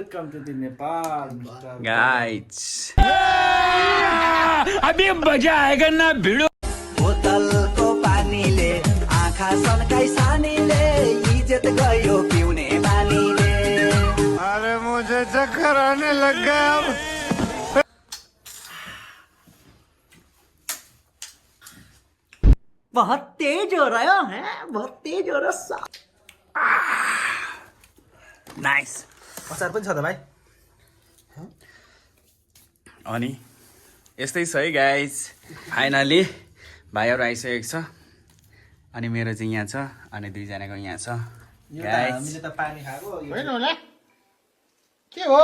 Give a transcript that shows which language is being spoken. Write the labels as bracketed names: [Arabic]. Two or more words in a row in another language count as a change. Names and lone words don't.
[English] to the Nepal, Mr. [Hindi] गाइस अभी मजा आएगा ना भिड़ो [Nepali] बोतलको पानीले आँखा सन्काई सानीले इज्जत गयो पिउने बानीले [Hindi] अरे मुझे चक्कर आने लग गया अब बहुत तेज हो रहा है बहुत तेज हो रहा [English] नाइस [Nepali] अचार पनि छ त भाइ अनि यस्तै छ है गाइस फाइनली भाइहरू आइसकेको छ अनि मेरो चाहिँ यहाँ छ अनि दुईजनाको यहाँ छ गाइस हामीले त पानी खाएको होइन होला के हो